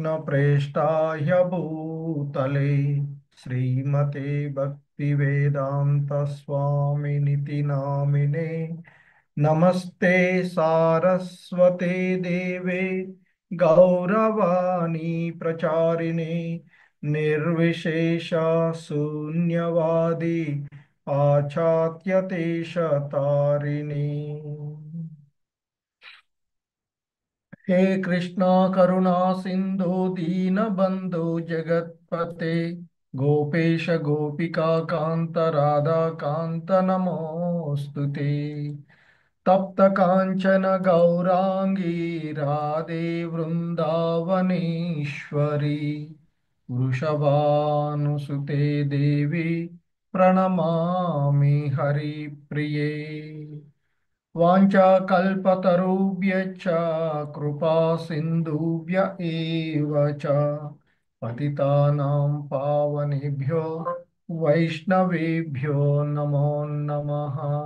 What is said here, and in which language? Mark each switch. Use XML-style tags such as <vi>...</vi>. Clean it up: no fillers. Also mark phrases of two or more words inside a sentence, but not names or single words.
<sa>ప్రేష్టాయ భూతలే శ్రీమతే భక్తి వేదాంత స్వామినితి నామినే నమస్తే సారస్వతే దేవే గౌరవాణి ప్రచారిణే నిర్విశేష శూన్యవాది పాశ్చాత్యదేశతారిణి. हे कृष्णा करुणा सिंधु दीन बंधु जगतपते गोपेश गोपिका कांत राधा कांत नमोस्तुते तप्त कांचन गौरांगी राधे वृंदावनेश्वरी वृषभानुसुते देवी प्रणमामि हरिप्रिये वाञ्छाकल्पतरुभ्यश्च कृपा सिन्धुभ्य एव च पतितानां पावनेभ्यो वैष्णवेभ्यो नमो नमः।</sa>